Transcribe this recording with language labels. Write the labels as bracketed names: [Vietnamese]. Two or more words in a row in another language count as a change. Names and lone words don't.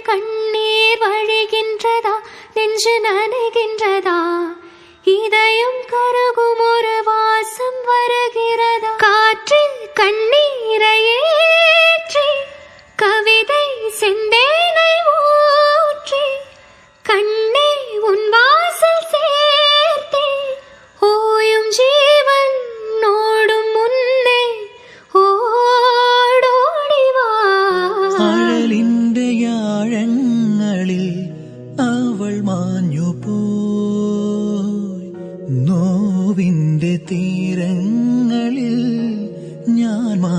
[Tamil] கண்ணீர் வழிகின்றதா நெஞ்சு நனைகின்றதா இதயம் கருகும் ஒரு வாசம் வருகிறதா காற்றில் கண்ணீரை ஏற்றி கவிதை செந்தேனை ஊற்றி கண்ணே உன் வாசல் சேர்த்தே ஓயும் ஜீவன் ஓடும் முன்னே [Malayalam] ഓടോടിവാ അഴലിന്റെ ആഴങ്ങളിൽ അവൾ മാഞ്ഞു പോയി നോവിന്റെ തീരങ്ങളിൽ ഞാൻ